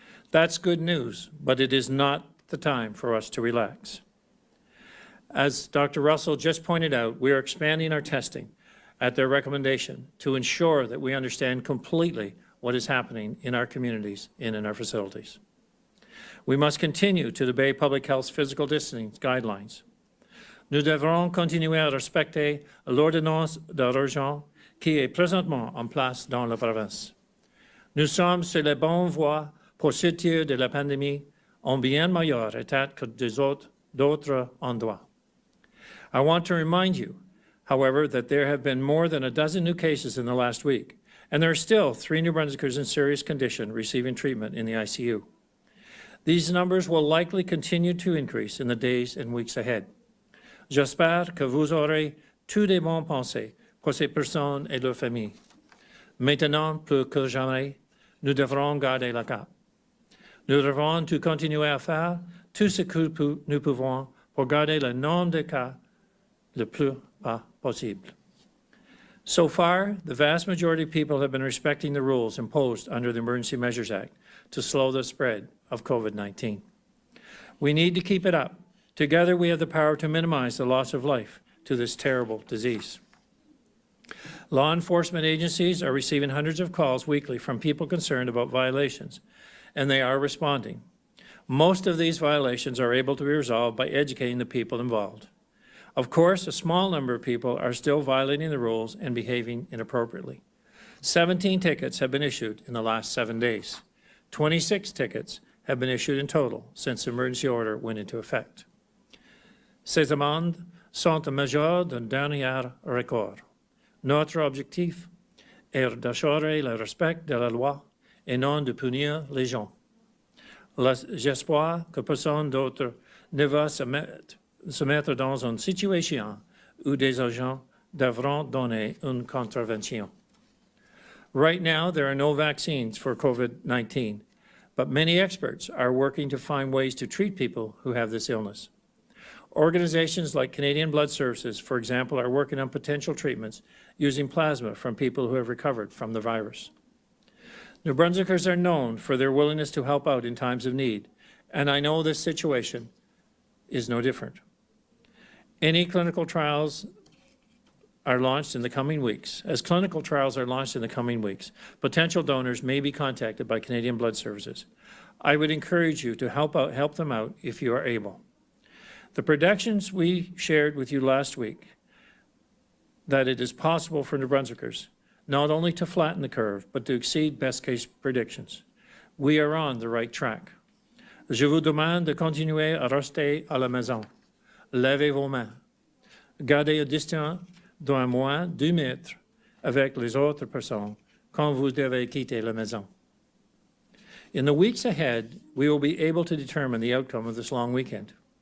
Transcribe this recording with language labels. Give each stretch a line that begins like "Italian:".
English: That's good news, but it is not the time for us to relax. As Dr. Russell just pointed out, we are expanding our testing at their recommendation to ensure that we understand completely what is happening in our communities and in our facilities. We must continue to obey public health's physical distancing guidelines.
French: Nous devrons continuer à respecter l'ordonnance d'urgence qui est présentement en place dans la province. Nous sommes sur la bonne voie pour sortir de la pandémie en bien meilleur état que d'autres endroits.
English: I want to remind you, however, that there have been more than a dozen new cases in the last week, and there are still 3 New Brunswickers in serious condition receiving treatment in the ICU. These numbers will likely continue to increase in the days and weeks ahead.
French: J'espère que vous aurez tous des bonnes pensées pour ces personnes et leurs familles. Maintenant, plus que jamais, nous devrons garder la cap. Nous devrons tout continuer à faire tout ce que nous pouvons pour garder le nombre de cas le plus bas possible.
English: So far, the vast majority of people have been respecting the rules imposed under the Emergency Measures Act to slow the spread of COVID-19. We need to keep it up. Together, we have the power to minimize the loss of life to this terrible disease. Law enforcement agencies are receiving hundreds of calls weekly from people concerned about violations, and they are responding. Most of these violations are able to be resolved by educating the people involved. Of course, a small number of people are still violating the rules and behaving inappropriately. 17 tickets have been issued in the last 7 days. 26 tickets have been issued in total since the emergency order went into effect.
French: Ces amendes sont un mesure d'un dernier recours. Notre objectif est d'assurer le respect de la loi et non de punir les gens. J'espère que personne d'autre ne va se mettre dans une situation où des agents devront donner une contravention.
English: Right now, there are no vaccines for COVID-19, but many experts are working to find ways to treat people who have this illness. Organizations like Canadian Blood Services, for example, are working on potential treatments using plasma from people who have recovered from the virus. New Brunswickers are known for their willingness to help out in times of need, and I know this situation is no different. Any clinical trials are launched in the coming weeks. As clinical trials are launched in the coming weeks, potential donors may be contacted by Canadian Blood Services. I would encourage you to help them out if you are able. The predictions we shared with you last week, that it is possible for New Brunswickers not only to flatten the curve, but to exceed best-case predictions. We are on the right track.
French: Je vous demande de continuer à rester à la maison. Lavez vos mains. Gardez une distance d'au moins 2 mètres avec les autres personnes quand vous devez quitter la maison.
English: In the weeks ahead, we will be able to determine the outcome of this long weekend.